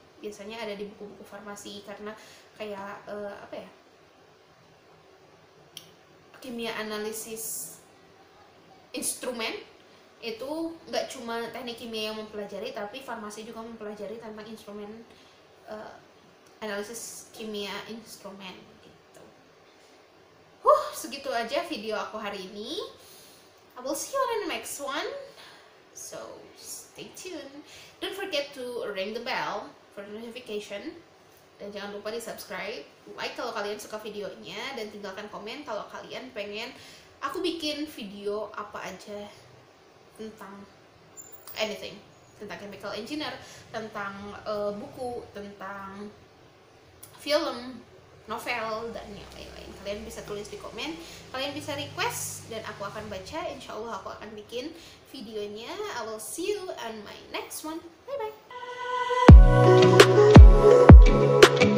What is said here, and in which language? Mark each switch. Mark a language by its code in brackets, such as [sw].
[id] Biasanya ada di buku-buku farmasi karena kayak kimia analisis instrumen itu nggak cuma teknik kimia yang mempelajari, tapi farmasi juga mempelajari tentang instrumen, analisis kimia instrumen gitu. Segitu aja video aku hari ini. I [en] I will see you on the next one. So stay tuned. Don't forget to ring the bell for notification. [id] Dan jangan lupa di subscribe, like kalau kalian suka videonya, dan tinggalkan komen kalau kalian pengen aku bikin video apa aja tentang anything, tentang chemical engineer, tentang buku, tentang film, novel, dan yang lain-lain. Kalian bisa tulis di komen, kalian bisa request, dan aku akan baca. Insya Allah aku akan bikin videonya. [en] I will see you on my next one. Bye bye.